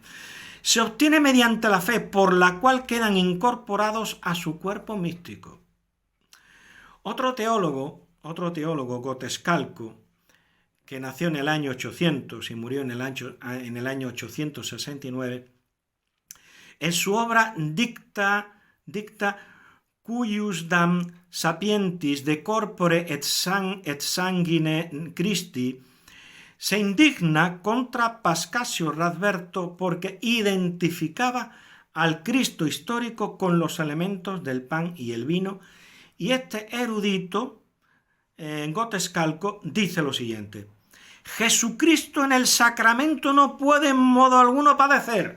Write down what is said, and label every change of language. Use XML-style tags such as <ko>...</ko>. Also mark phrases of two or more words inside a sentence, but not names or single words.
<es>Se obtiene mediante la fe, por la cual quedan incorporados a su cuerpo místico. Otro teólogo, Gotescalco, que nació en el año 800 y murió en el año 869, en su obra Dicta cuiusdam sapientis de corpore et sanguine Christi, se indigna contra Pascasio Radberto porque identificaba al Cristo histórico con los elementos del pan y el vino, y este erudito, Gotescalco, dice lo siguiente: Jesucristo en el sacramento no puede en modo alguno padecer.</es>